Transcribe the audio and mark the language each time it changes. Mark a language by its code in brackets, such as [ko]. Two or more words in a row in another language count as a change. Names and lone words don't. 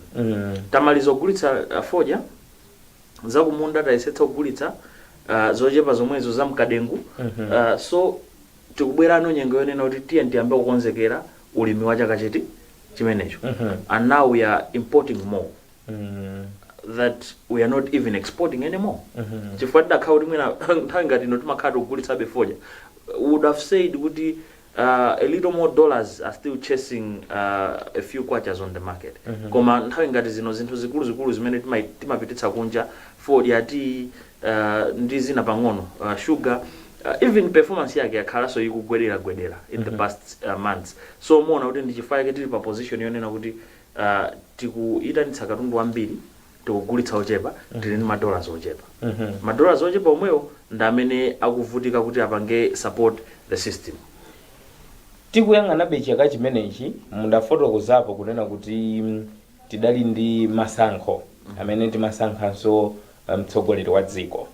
[ny] Tamaliza kugulitsa fodya zakumunda tayesetsa kugulitsa zochepa zomwezo za mkadengu. So tikubwerano nyengo yonena kuti tiye ndiyambe kukonzekera ulimi wa chaka chiti chimenecho. [en] And now we are importing more that we are not even exporting anymore. [ny] Chifukwa tidakhala kuti mwina nthawi ngati ino timakhala kugulitsa fodya, [en] would have said [ny] kuti [en] a little more dollars are still chasing a few quarters on the market. [ny] Koma nthawi ngati zino zinthu zikulu zimene timapititsa kunja fodya ati ndi zina pang'ono sugar, even performance yake yakhala so ikugwedera [en] in the past months. [ny] So muona kuti ndi chifukwa chake tili pa position yonena kuti tikuyitanitsa katundu wambiri tikugulitsa ochepa tili ndi madollars ochepa. Madollars ochepa omwewo ndi amene akuvutika kuti apange [en] support the system. [ny] Tikuyang'anabe chaka chimenechi mundafotokozapo kunena kuti tidali ndi masankho amene timasankhanso mtsogoleri wa dziko.